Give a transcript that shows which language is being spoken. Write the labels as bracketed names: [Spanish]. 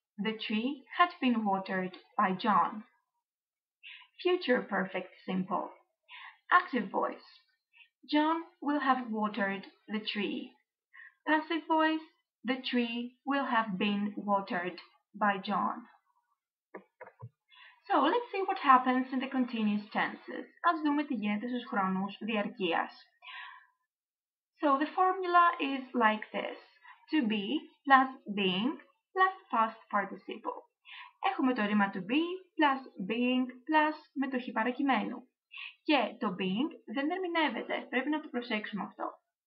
[English] The tree had been watered by John. Future perfect simple. Active voice. John will have watered the tree. Passive voice. The tree will have been watered by John. So let's see what happens in the continuous tenses. [Greek] Ας δούμε τι γίνεται στους χρόνους διαρκείας. [English] So the formula is like this. To be plus being plus past participle. [Greek] Έχουμε το ρήμα [English] to be plus being plus [Greek] μετοχή παρακειμένου. Και το being δεν ερμηνεύεται. Πρέπει να το προσέξουμε αυτό.